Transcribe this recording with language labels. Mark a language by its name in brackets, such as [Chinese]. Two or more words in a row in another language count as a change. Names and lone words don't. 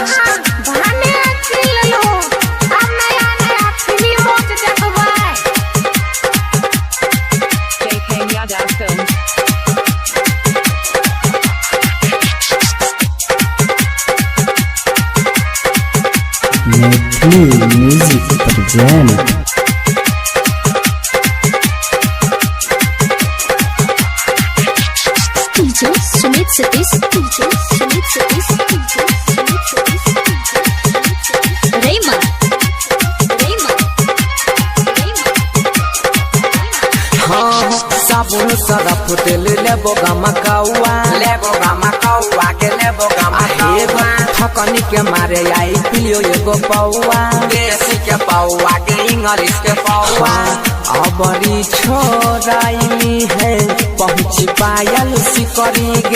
[Maithili] बहाने किन लो। अब नया नया फिल्म देखबै। [English] JK Yadav Films. Maithili music present. DJ Sumit Satish, DJ Sumit Satish, DJ Sumit Satish, Rayma, Rayma, Rayma. [Maithili] हाँ साबुन सरफ तेल लेबो गमकौआ। लेबो गमकौआ के लेबो गमकौआ। थकनी के मारे आई पिलियो एगो पौआ। देसी के पौआ के इंग्लिश के पौआ। अबरी छोराई है पहुँची पायल सिकरी गे।